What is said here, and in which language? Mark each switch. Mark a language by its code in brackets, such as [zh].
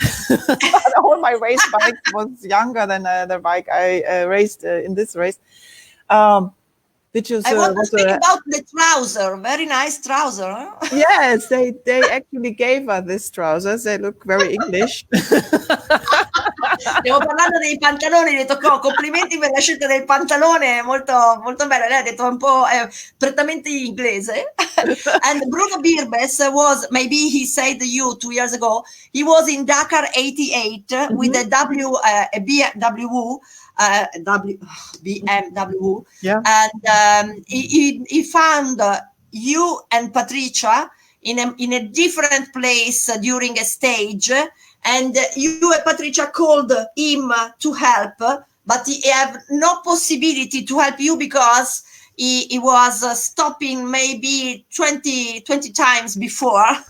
[en] But all my race bikes was younger than the bike I raced in this race. which is I want to was speak a about the trouser. Very nice trouser. Huh? yes. They actually gave us these trousers. They look very English. [it] Stiamo parlando dei pantaloni, le toccò complimenti per la scelta del pantalone, molto, molto bello. Lei ha detto un po' prettamente inglese. [en] And Bruno Birbes was, maybe he said you 2 years ago, he was in Dakar 88 with a BMW, BMW, Yeah. and he found you and Patricia in a different place during a stage, and you and Patricia called him to help, but he have no possibility to help you because he was stopping maybe 20 times before.